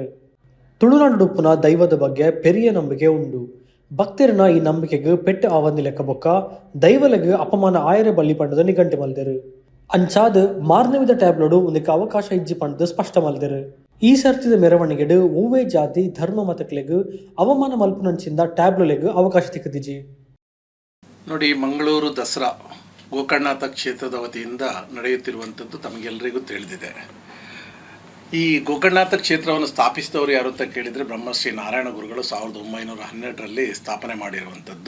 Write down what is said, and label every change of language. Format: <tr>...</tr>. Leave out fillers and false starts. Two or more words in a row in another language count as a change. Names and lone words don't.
<tcy>ತುಳುನಾಡುಡುಪ್ಪುನ ದೈವದ ಬಗ್ಗೆ ಪೆರಿಯ ನಂಬಿಕೆ ಉಂಡು. ಭಕ್ತರಿನ ಈ ನಂಬಿಕೆಗೆ ಪೆಟ್ಟು ಆವಂದಿ ಲೆಕ್ಕ ಬೊಕ್ಕ ದೈವಲೆಗೆ ಅಪಮಾನ ಆಯರೆ ಬಳ್ಳಿ ಪಂಡದ ನಿಘಂಟೆ ಮಲ್ದೇರು. ಅಂಚಾದ ಮಾರ್ನವಿದ ಟ್ಯಾಬ್ಲೋಡು ಒಂದಕ್ಕೆ ಅವಕಾಶ ಇಜ್ಜಿ ಪಂಡದು ಸ್ಪಷ್ಟ ಮಲ್ದೇರು. ಈ ಸರ್ತಿದ ಮೆರವಣಿಗೆಡು ಹೂವೇ ಜಾತಿ ಧರ್ಮ ಮತಕ್ಲೆಗ್ ಅವಮಾನ ಮಲ್ಪುನಂಚಿಂದ ಟ್ಯಾಬ್ಲೆಗ್ ಅವಕಾಶ ತಿಕ್ಕದಿಜಿ.</tcy> <kn>ನೋಡಿ, ಮಂಗಳೂರು ದಸರಾ ಗೋಕರ್ಣನಾಥ ಕ್ಷೇತ್ರದ ವತಿಯಿಂದ ನಡೆಯುತ್ತಿರುವಂಥದ್ದು ತಮಗೆಲ್ಲರಿಗೂ ತಿಳಿದಿದೆ. ಈ ಗೋಕರ್ಣನಾಥ ಕ್ಷೇತ್ರವನ್ನು ಸ್ಥಾಪಿಸಿದವರು ಯಾರು ಅಂತ ಕೇಳಿದರೆ ಬ್ರಹ್ಮಶ್ರೀ ನಾರಾಯಣ ಗುರುಗಳು 1912ರಲ್ಲಿ ಸ್ಥಾಪನೆ ಮಾಡಿರುವಂಥದ್ದು.</kn>